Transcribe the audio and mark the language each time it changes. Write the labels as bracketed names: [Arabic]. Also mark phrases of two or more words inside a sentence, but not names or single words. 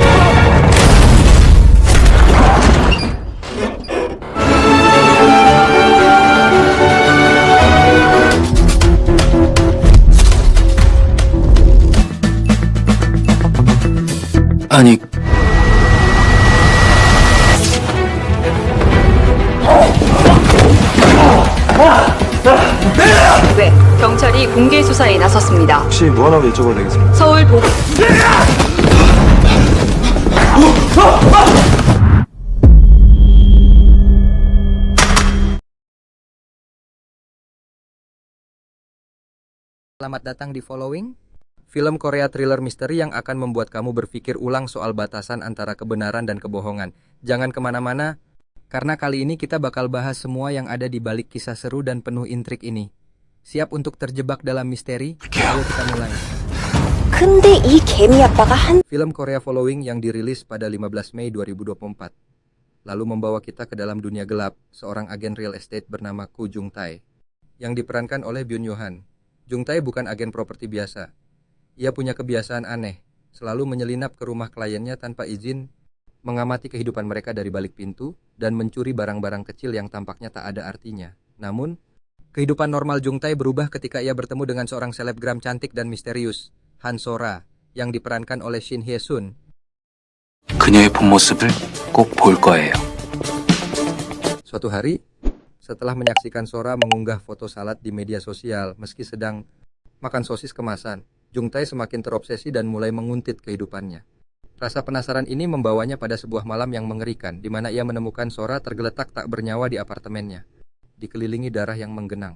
[Korean] 아니, 왜 경찰이 공개 수사에 나섰습니다. 혹시 뭐 하나 여쭤봐도 되겠습니까? 서울 보 [Indonesian] Selamat datang di Following, film Korea thriller misteri yang akan membuat kamu berpikir ulang soal batasan antara kebenaran dan kebohongan. Jangan kemana-mana, karena kali ini kita bakal bahas semua yang ada di balik kisah seru dan penuh intrik ini. Siap untuk terjebak dalam misteri? Ayo kita mulai. [Korean] 근데 이 개미 아빠가 한 [Indonesian] Film Korea Following yang dirilis pada 15 Mei 2024. Lalu membawa kita ke dalam dunia gelap, seorang agen [English] real estate [Indonesian] bernama Ko Jung Tae, yang diperankan oleh Byun Yo-han. Jung Tae bukan agen properti biasa. Ia punya kebiasaan aneh, selalu menyelinap ke rumah kliennya tanpa izin, mengamati kehidupan mereka dari balik pintu, dan mencuri barang-barang kecil yang tampaknya tak ada artinya. Namun, kehidupan normal Jung Tae berubah ketika ia bertemu dengan seorang selebgram cantik dan misterius, Han Sora, yang diperankan oleh Shin Hye-sun. [Korean] 그녀의 본 모습을 꼭 볼 거예요. [Indonesian] Suatu hari, setelah menyaksikan Sora mengunggah foto salad di media sosial meski sedang makan sosis kemasan, Jung Tae semakin terobsesi dan mulai menguntit kehidupannya. Rasa penasaran ini membawanya pada sebuah malam yang mengerikan, di mana ia menemukan Sora tergeletak tak bernyawa di apartemennya, dikelilingi darah yang menggenang.